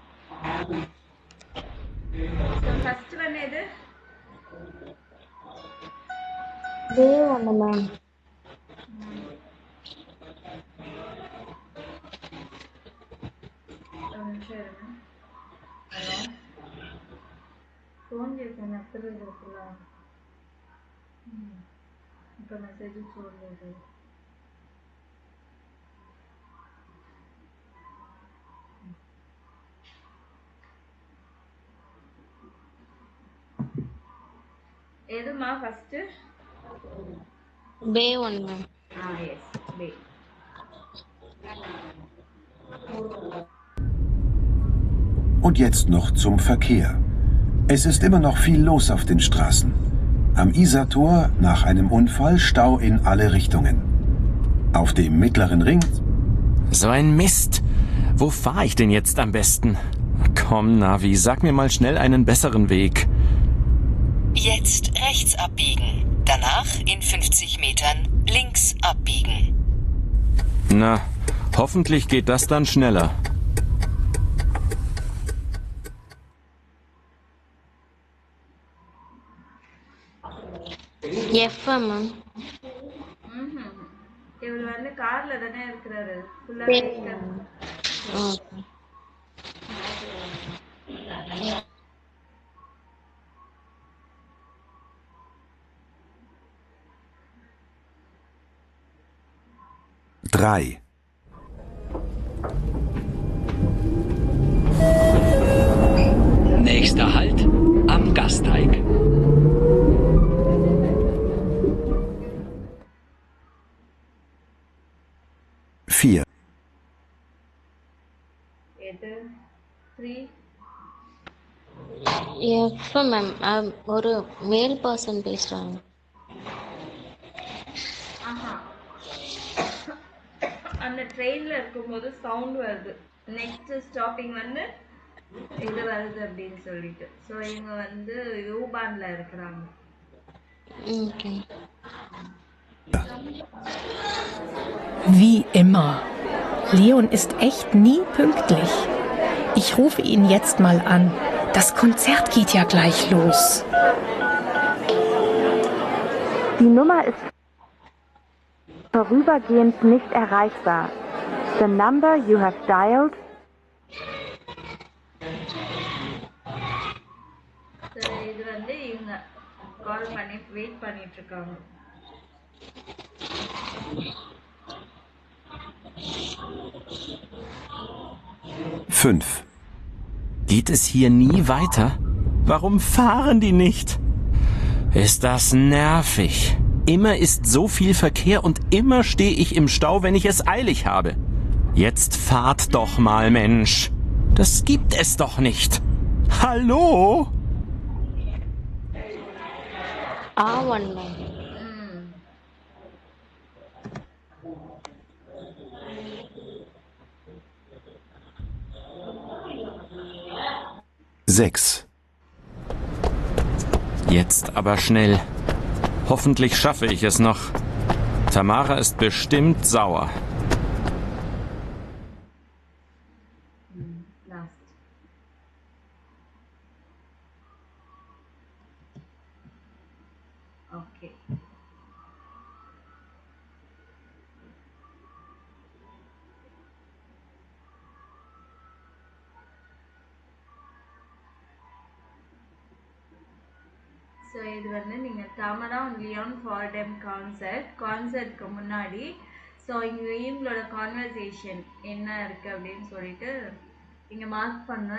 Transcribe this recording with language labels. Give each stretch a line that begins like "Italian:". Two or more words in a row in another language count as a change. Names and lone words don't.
English: first one
Tamil: எது? B ஒன்று மேம். ஒரு நிமிஷம் இருங்க. ஹலோ,
Telugu: ఫోన్ చేశాను ఎత్తలేదు లోపల. ఇంకా మెసేజ్ చూడలేదు. ఏదమ్మా ఫస్ట్?
Tamil: B ஒன்று மேம்.
Telugu: ఎస్ బే.
German: Und jetzt noch zum Verkehr. Es ist immer noch viel los auf den Straßen. Am Isartor nach einem Unfall Stau in alle Richtungen. Auf dem mittleren Ring... So ein Mist. Wo fahre ich denn jetzt am besten? Komm, Navi, sag mir mal schnell einen besseren Weg. Jetzt rechts abbiegen. Danach in 50 Metern links abbiegen. Na, hoffentlich geht das dann schneller.
Tamil: F மேம். இவர் வந்து கார்ல தானே இருக்கிறாரு. ஃபுல்லா B. கேட்க. ஓகே.
German: Drei. Nächster Halt am Gasteig. Vier.
Tamil: எது? 3. F மேம். ஒரு
English: male person
Tamil: பேசுகிறாங்க. ஆஹா, அந்த ட்ரெயின்ல இருக்கும்போது சவுண்ட் வருது.
English: next stopping
Tamil: வந்து இது வருது அப்படின்னு சொல்லிட்டு. ஸோ இவங்க வந்து யூபான்ல இருக்கிறாங்க. ஓகே.
German: Wie immer. Leon ist echt nie pünktlich. Ich rufe ihn jetzt mal an. Das Konzert geht ja gleich los. Die Nummer ist vorübergehend nicht erreichbar.
English: The number you have dialed.
Tamil: இது வந்து இவங்க கால் பண்ணி வெயிட் பண்ணிட்டு இருக்காங்க.
German: Fünf. Geht es hier nie weiter? Warum fahren die nicht? Ist das nervig. Immer ist so viel Verkehr und immer stehe ich im Stau, wenn ich es eilig habe. Jetzt fahrt doch mal, Mensch. Das gibt es doch nicht. Hallo?
Tamil: A1 மேம்.
German: Sechs. Jetzt aber schnell. Hoffentlich schaffe ich es noch. Tamara ist bestimmt sauer.
Tamil: லாஸ்ட். ஓகே. ஸோ இது வந்து நீங்கள் தாமரா லியான் ஃபார்டம் கான்சர்ட்க்கு முன்னாடி ஸோ இவங்களோட கான்வர்சேஷன் என்ன இருக்குது அப்படின்னு சொல்லிட்டு இங்கே மார்க் பண்ணணும்.